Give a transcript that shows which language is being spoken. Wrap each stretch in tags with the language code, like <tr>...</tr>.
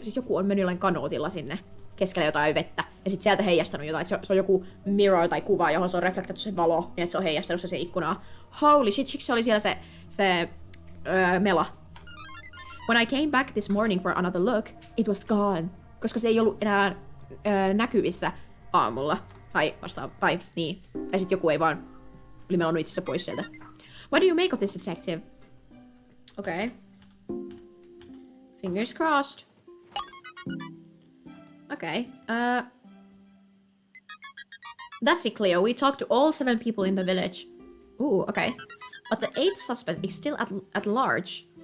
<fi>Siis joku on mennyt jollain kanootilla sinne keskellä jotain vettä. Ja sit sieltä heijastanut jotain. Se on joku mirror tai kuva, johon se on reflektoitu se valo. Niin että se on heijastanut se ikkunaa.</fi> <en>Holy shit,</en> <fi>siksi se oli siellä se mela.</fi> <en>When I came back this morning for another look, it was gone.</en> <fi>Koska se ei ollut enää näkyvissä aamulla. Tai niin. Tai sit joku ei vaan oli melonnut itsensä pois sieltä.</fi> <en>What do you make of this, detective? Okay. Fingers crossed. Okay. That's it, Cleo. We talked to all 7 people in the village. Ooh, okay. But the 8th suspect is still at large.</en>